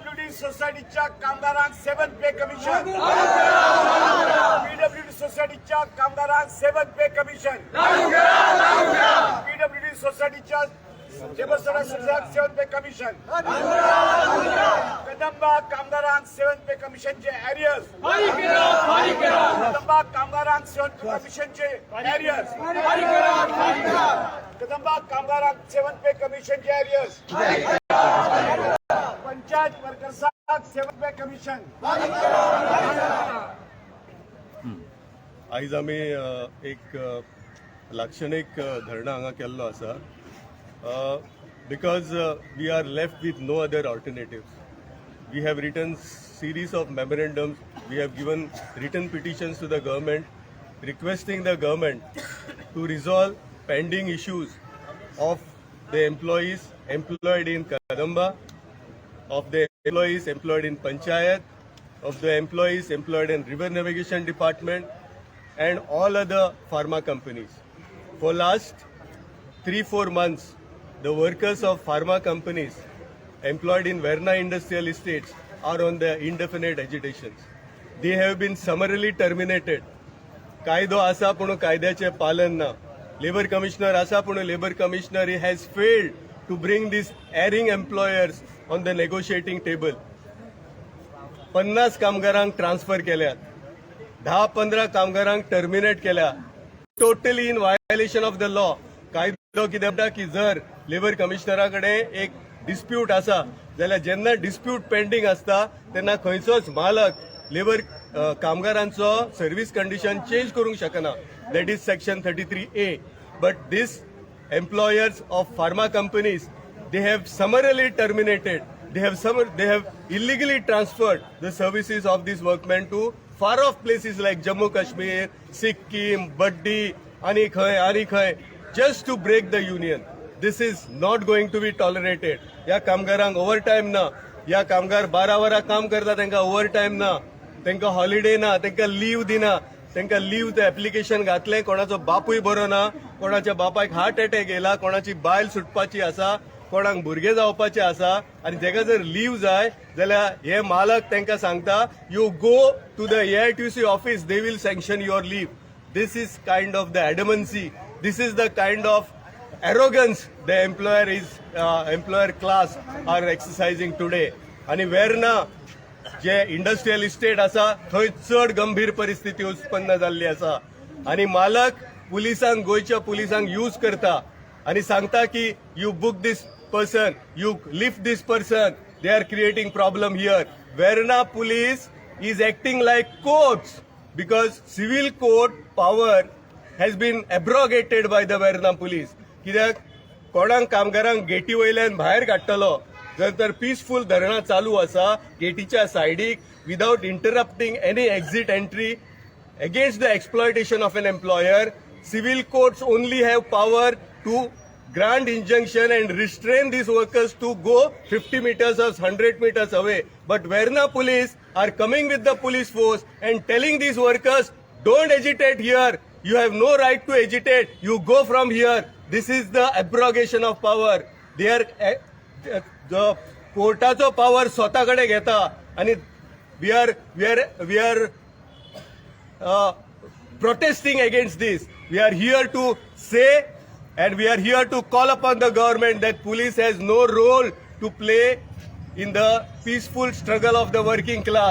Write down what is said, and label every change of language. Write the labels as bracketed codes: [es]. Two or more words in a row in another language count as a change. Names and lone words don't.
[kok] सोसायटीच्या कामगारांक [en] 7th Pay Commission, [kok] पीडब्ल्यूडी सोसायटीच्या कामगारांक [en] 7th Pay Commission, [kok] पीडब्ल्यूडी सोसायटीच्या लेबर सदस्यांक [en] 7th Pay Commission, [kok] कदंबा कामगारांक 7th पे कमिशनचे एरियर्स, कदंबा कामगारांक 7th पे कमिशनचे एरियर्स, कदंबा कामगारांक 7th पे कमिशनचे एरियर्स, पंचायत वर्कर्सांक [en] 7th Pay Commission. [kok] आयज आमी एक लाक्षणिक धरणा हांगा केल्लो आसा [en] because we are left with no other alternatives. We have written series of memorandums, we have given written petitions to the government requesting the government to resolve pending issues of the employees employed in Kadamba, of the employees employed in Panchayat, of the employees employed in River Navigation Department and all other pharma companies. For last 3-4 months, the workers of pharma companies employed in Verna Industrial Estates are on the indefinite agitations. They have been summarily terminated. [kok] कायदो आसा पण कायद्याचे पालन ना. [en] Labor Commissioner [kok] आसा पण [en] Labor Commissioner has failed to bring these erring employers on the negotiating table. [kok] 50 कामगारांक ट्रान्सफर केल्यात, 10-15 कामगारांक टर्मिनेट केल्या. [en] Totally in violation of the law. [kok] कायदो कितें म्हणटा की जर लेबर कमिशनराकडे एक डिस्प्यूट आसा जाल्यार जेन्ना डिस्प्यूट पेंडिंग आसता तेन्ना खंयचोच मालक लेबर कामगारांचो [en] service condition change [kok] करूंक शकना. [en] That is Section 33A. But this employers of pharma companies, they have summarily terminated. They have illegally transferred the services of these workmen to far off places like Jammu Kashmir, Sikkim, Baddi, [kok] ani khay, [en] just to break the union. This is not going to be tolerated. [kok] या कामगारांक ओव्हरटाइम ना. या कामगार 12 वरां काम करता तांकां ओव्हरटाइम ना, तांकां हॉलिडे ना, तांकां लीव दिना. तांकां लीवचं एप्लिकेशन घातलें, कोणाचो बापूय बरो ना, कोणाच्या बापायक हार्ट अटॅक येयला, कोणाची बायल सुटपाची आसा, कोणाक भुरगे जावपाचे आसा आनी ताका जर लीव जाय जाल्यार हे मालक तांकां सांगता [en] You go to the AITUC office, they will sanction your leave. This is kind of the adamancy. This is the kind of arrogance the employer class are exercising today. [kok] आणि वेर्ना जे इंडस्ट्रियल इस्टेट आसा थंय चड गंभीर परिस्थिती उत्पन्न जाल्ली आसा आणि मालक पुलिसांक, गोयच्या पुलिसांक यूज करता आणि सांगता की [en] You book this person, you lift this person, they are creating problem here. Verna police is acting like courts because civil court power has been abrogated by the Verna police. [kok] कित्याक कोणाक कामगारांक गेटी वयल्यान भायर काडटलो जर तर पीसफुल धरणां चालू आसा गेटीच्या सायडीक [en] without interrupting any exit entry against the exploitation of an employer. Civil courts only have power to grant injunction and restrain these workers to go 50 meters or 100 meters away. But Verna police are coming with the police force and telling these workers, don't agitate here. You have no right to agitate. You go from here. This is the abrogation of power. They are the [kok] कोर्टाचो पावर स्वताकडे घेता आणि [en] we are protesting against this. We are here to say and we are here to call upon the government that police has no role to play in the peaceful struggle of the working class.